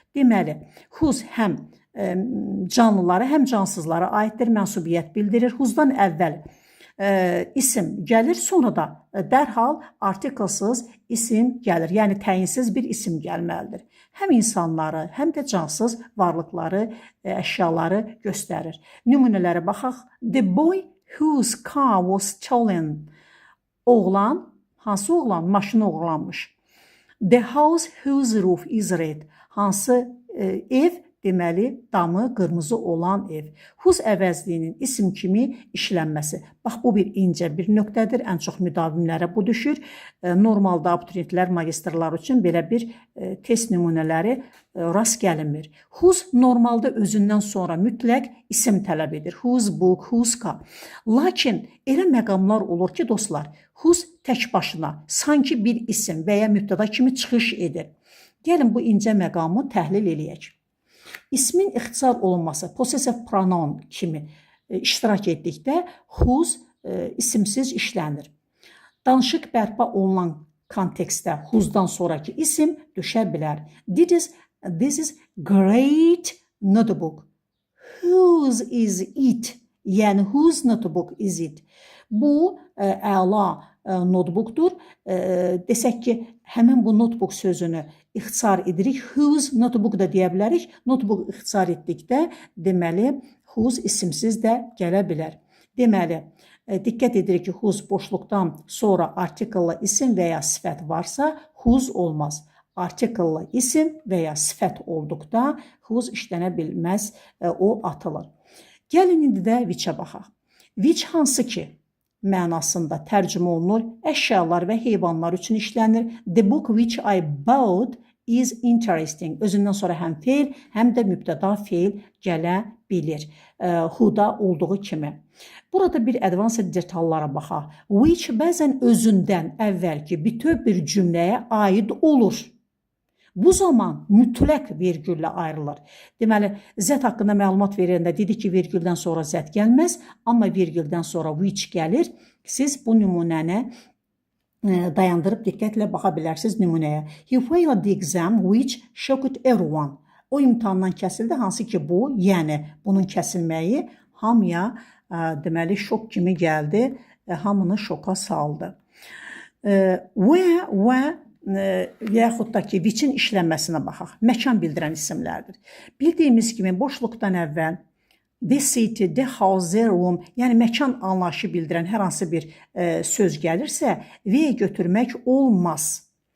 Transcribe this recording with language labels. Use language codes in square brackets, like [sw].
[az] Deməli, whose həm canlılara, həm cansızlara aiddir, mənsubiyyət bildirir. Whose'dan əvvəl isim gəlir, sonra da dərhal artiklsız isim gəlir. Yəni, təyinsiz bir isim gəlməlidir. Həm insanları, həm də cansız varlıqları, əşyaları göstərir. Nümunələrə baxaq. [en] The boy whose car was stolen. [az] Oğlan, hansı oğlan? Maşını oğurlanmış. [en] The house whose roof is red. [az] Hansı ev? Deməli, damı qırmızı olan ev. Whose əvəzliyinin isim kimi işlənməsi. Bax, bu bir incə bir nöqtədir. Ən çox müdavimlərə bu düşür. Normalda abituriyentlər, magistrlar üçün belə bir test nümunələri rast gəlinmir. Whose normalda özündən sonra mütləq isim tələb edir. [en] Whose book, whose car. [az] Lakin elə məqamlar olur ki, dostlar, whose tək başına sanki bir isim və ya mübtəda kimi çıxış edir. Gəlin bu incə məqamı təhlil eləyək. İsmin ixtisar olunması, possessive pronoun kimi iştirak etdikdə whose isimsiz işlənir. Danışıq bərpa olunan kontekstdə whose'dan sonraki isim düşə bilər. [en] This is great notebook. Whose is it? Yəni, whose notebook is it? [az] Bu, əla notebookdur. Desək ki, həmin bu notebook sözünü ixtisar edirik. Whose notebook da deyə bilərik. Notebook ixtisar etdikdə, deməli, whose isimsiz də gələ bilər. Deməli, diqqət edirik ki, whose boşluqdan sonra artikellı isim və ya sifət varsa, whose olmaz. Artikellı isim və ya sifət olduqda whose işlənə bilməz, o atılır. Gəlin indi də which-ə baxaq. Which hansı ki mənasında tərcümə olunur, əşyalar və heyvanlar üçün işlənir. [en] The book which I bought is interesting. [az] Özündən sonra həm feil, həm də mübtəda feil gələ bilir. Who-da olduğu kimi. Burada bir advanced detallara baxaq. Which bəzən özündən əvvəlki bütöv bir cümləyə aid olur. Bu zaman mütləq vergüllə ayrılır. Deməli, zət haqqında məlumat verəndə dedik ki, vergüldən sonra zət gəlməz, amma vergüldən sonra which gəlir. Siz bu nümunəni dayandırıb diqqətlə baxa bilərsiniz nümunəyə. [en] He failed the exam which shocked everyone. [az] O imtahandan kəsildi, hansı ki bu, yəni bunun kəsilməyi hamıya deməli şok kimi gəldi. hamını şoka saldı. Və yaxud da ki, which-in işlənməsinə baxaq. Məkan bildirən isimlərdir. Bildiyimiz kimi boşluqdan əvvəl the city, the house, the room, yəni məkan anlayışı bildirən hər hansı bir söz gəlirsə, V götürmək olmaz.